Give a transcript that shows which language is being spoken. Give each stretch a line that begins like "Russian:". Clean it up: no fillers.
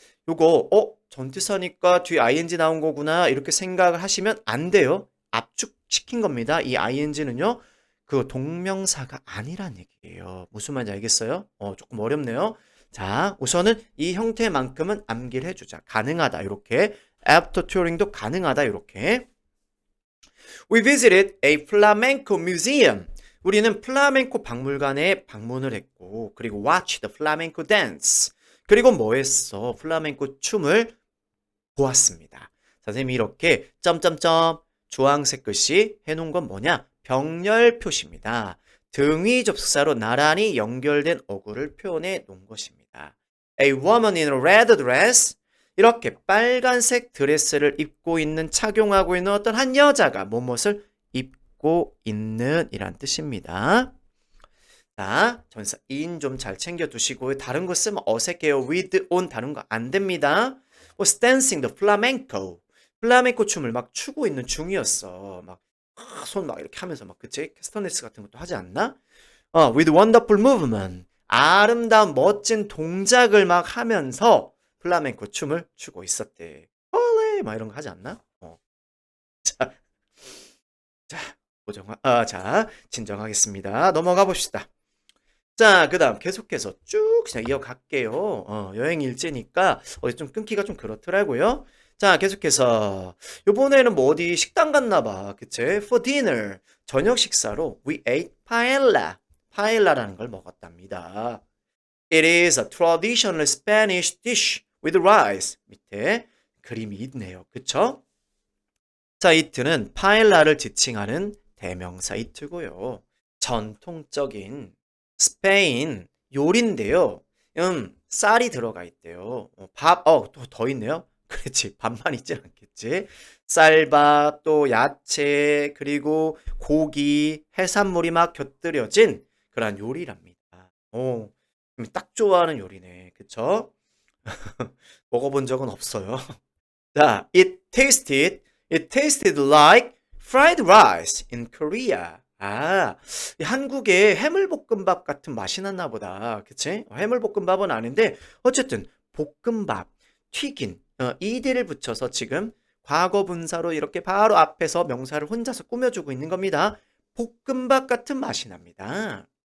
Korean: 요거 전치사니까 뒤에 ing 나온 거구나 이렇게 생각을 하시면 안 돼요. 압축시킨 겁니다. 이 ing는요. 그 동명사가 아니란 얘기예요. 무슨 말인지 알겠어요? 조금 어렵네요. 자, 우선은 이 형태만큼은 암기를 해주자. 가능하다. 이렇게
English: after touring
Korean: 도 가능하다. 이렇게
English: We visited a flamenco museum.
Korean: 우리는 플라멩코 박물관에 방문을 했고 그리고
English: watch the flamenco dance.
Korean: 그리고 뭐 했어? 플라멩코 춤을 보았습니다. 선생님이 이렇게 점점점 주황색 글씨 해놓은 건 뭐냐? 병렬 표시입니다. 등위 접속사로 나란히 연결된 어구를 표현해 놓은 것입니다.
English: A woman in a red dress.
Korean: 이렇게 빨간색 드레스를 입고 있는 착용하고 있는 어떤 한 여자가 무엇을 입고 있는 이란 뜻입니다. 자, 전사 in 좀 잘 챙겨 두시고 다른 거 쓰면 어색해요. with, on 다른 거 안 됩니다.
English: was dancing the flamenco.
Korean: 플라멩코 춤을 막 추고 있는 중이었어. 막 손 막 이렇게 하면서 막 그치? 캐스터네스 같은 것도 하지 않나?
English: with wonderful movement.
Korean: 아름다운 멋진 동작을 막 하면서 플라멩코 춤을 추고 있었대. 홀레 막 이런 거 하지 않나? 자, 진정하겠습니다. 넘어가 봅시다. 자, 그 다음 계속해서 쭉 그냥 이어갈게요. 여행 일지니까 좀 끊기가 좀 그렇더라고요. 자, 계속해서 요번에는 뭐 어디 식당 갔나 봐. 그치?
English: For dinner.
Korean: 저녁 식사로
English: we ate paella.
Korean: paella라는 걸 먹었답니다.
English: It is a traditional Spanish dish with rice.
Korean: 밑에 그림이 있네요. 그쵸? 자, it는 paella를 지칭하는 대명사 it고요. 전통적인 스페인 요리인데요. 쌀이 들어가 있대요. 또 더 있네요. 그렇지. 밥만 있진 않겠지. 쌀밥, 또 야채, 그리고 고기, 해산물이 막 곁들여진 그런 요리랍니다. 딱 좋아하는 요리네. 그쵸? 먹어본 적은 없어요.
English: 자, it tasted like fried rice in Korea.
Korean: 이 한국의 해물볶음밥 같은 맛이 났나 보다. 그치? 해물볶음밥은 아닌데, 어쨌든, 볶음밥, 튀긴, 이디를 붙여서 지금 과거 분사로 이렇게 바로 앞에서 명사를 혼자서 꾸며주고 있는 겁니다. 볶음밥 같은 맛이 납니다.